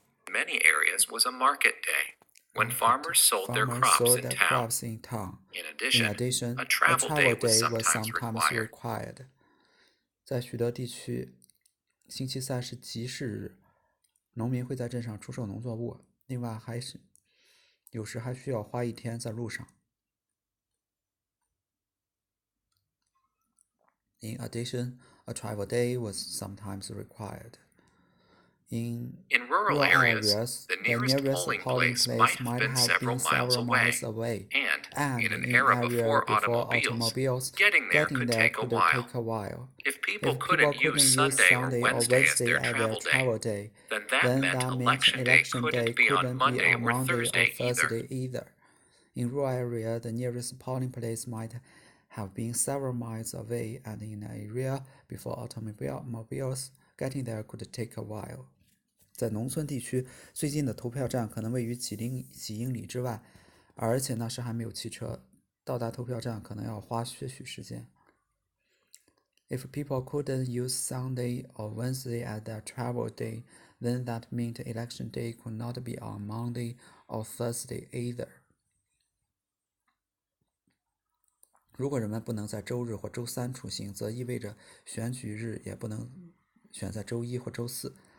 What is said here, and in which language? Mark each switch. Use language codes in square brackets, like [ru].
[en] Many areas was a market day, when farmers sold their crops in town. In addition, a travel day was sometimes required. [zh] 在许多地区，星期三是集市日，农民会在镇上出售农作物。另外，有时还需要花1天在路上。 [en] In addition, a travel day was sometimes required. In rural areas, the nearest polling place might have been several miles away, and in an era before automobiles, getting there could take a while. If people couldn't use Sunday or Wednesday as their travel day, then that meant election day couldn't be on Monday or Thursday either. In rural area, the nearest polling place might have been several miles away, and in an area before automobiles, getting there could take a while. [zh] 在农村地区，最近的投票站可能位于几英里之外，而且那时还没有汽车，到达投票站可能要花些许时间。 [en] If people couldn't use Sunday or Wednesday as their travel day, then that meant election day could not be on Monday or Thursday either. [zh] 如果人们不能在周日或周三出行，则意味着选举日也不能选在周一或周四。